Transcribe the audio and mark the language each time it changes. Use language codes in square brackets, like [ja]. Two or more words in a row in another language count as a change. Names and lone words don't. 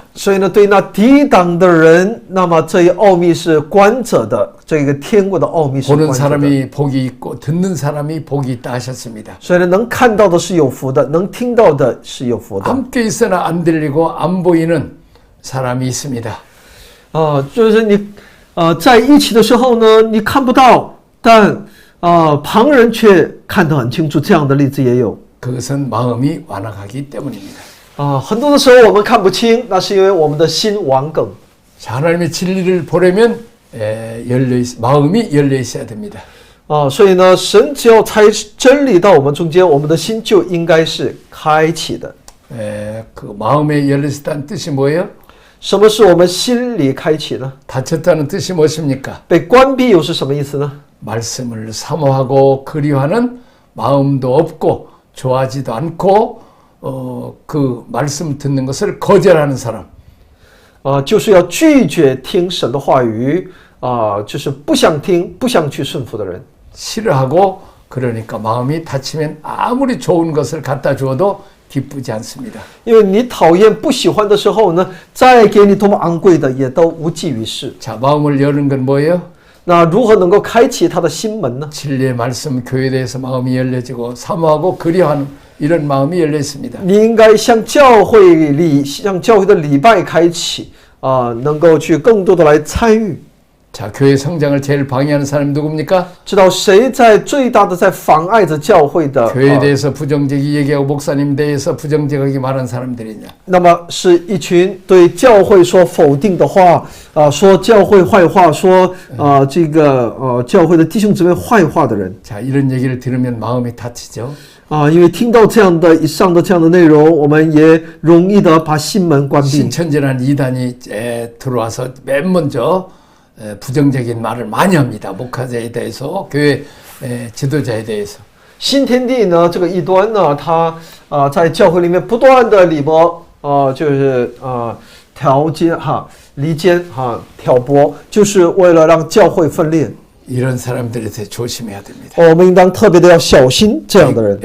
[zh] 所以呢，对那抵挡的人，那么这一奥秘是关着的，这个天国的奥秘是 [ko] 보는 [zh] 关着的。 [ko] 사람이 복이 있고 듣는 사람이 복이 있다 하셨습니다. [zh] 所以呢，能看到的是有福的，能听到的是有福的。 [ko] 함께 있으나 안 들리고 안 보이는 사람이 있습니다. [zh] 就是你在一起的时候呢，你看不到，但旁人却看得很清楚，这样的例子也有。 [ko] 그것은 마음이 완악하기 때문입니다. [zh] 很多的时候我们看不清，那是因为我们的心顽梗。 [ko] 자, 하나님의 진리를 보려면 마음이 열려 있어야 됩니다. [zh] 所以呢，神只要差真理到我们中间，我们的心就应该是开启的。 [ko] 그 마음에 열려 있다는 뜻이 뭐예요? [zh] 什么是我们心里开启呢？ [ko] 닫혔다는 뜻이 무엇입니까? [zh] 被关闭又是什么意思呢？ [ko] 말씀을 사모하고 그리워하는 마음도 없고 좋아하지도 않고 그 말씀 듣는 것을 거절하는 사람. [zh] 就是要拒绝听神的话语，就是不想听、不想去顺服的人。 [ko] 싫어하고 그러니까 마음이 닫히면 아무리 좋은 것을 갖다 주어도 기쁘지 않습니다. [zh] 因为你讨厌、不喜欢的时候呢，再给你多么昂贵的，也都无济于事。 [ko] 자, 마음을 여는 건 뭐예요? [zh] 那如何能够开启他的心门呢？ [ko] 진리의 말씀, 교회에 대해서 마음이 열려지고 사모하고 그리워하는 이런 마음이 열려 있습니다. [zh] 你应该向教会的礼拜开启，能够去更多的来参与。 [ko] 자, 교회 성장을 제일 방해하는 사람이 누굽니까? [zh] 知道谁最大的在妨碍着教会的？ [ko] 교회에 대해서 부정적이 얘기하고 목사님 대해서 부정적하게 말하는 사람들이냐? [zh] 那么是一群对教会说否定的话，说教会坏话，说教会的弟兄姊妹坏话的人。 [ko] 자, 이런 얘기를 들으면 마음이 다치죠. [zh] 因为听到这样的以上的这样的内容，我们也容易的把心门关闭。 [ko] 신천지라는 이단이 들어와서 맨 먼저 부정적인 말을 많이 합니다. 목회자에 대해서, 교회 지도자에 대해서. [zh] 新天地呢，这个异端呢，他在教会里面不断的就是离间挑拨，就是为了让教会分裂。 [ko] 이런 사람들에 대해 조심해야 됩니다. [zh] 我们应当特别的要小心这样的人。